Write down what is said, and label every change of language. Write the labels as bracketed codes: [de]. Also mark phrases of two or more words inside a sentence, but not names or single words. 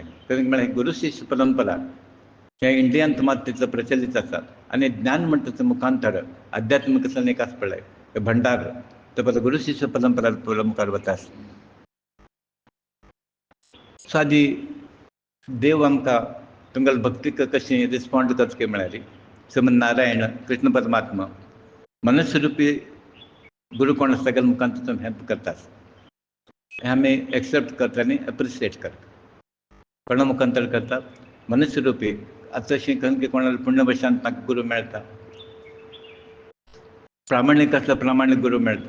[kok] कित्याक म्हळ्यार गुरू शिश्य परंपरा हे इंडियांत मात तितलो प्रचलीत आसा. आनी ज्ञान म्हणटा तें मुखांतर अध्यात्म कसो एक आसा पळय भंडार तो पळय गुरू शिश्य परंपरा मुखार वता. सादी देव आमकां तुमगेले भक्तीक कशी रिस्पॉन्ड करचें म्हळ्यार श्रीमन नारायण कृष्ण परमात्मा मनुष्य रुपी गुरू कोण आसा तागेले मुखांतर हेल्प करता. हें आमी एक्सेप्ट करता आनी एप्रिशिएट करता. कोणा मुखांतर करता मनुष्य रुपी आतां तशीं खंय कोणाला पुण्यवशान तांकां गुरू मेळटा प्रामाणीक आसल्यार प्रामाणीक गुरू मेळटा.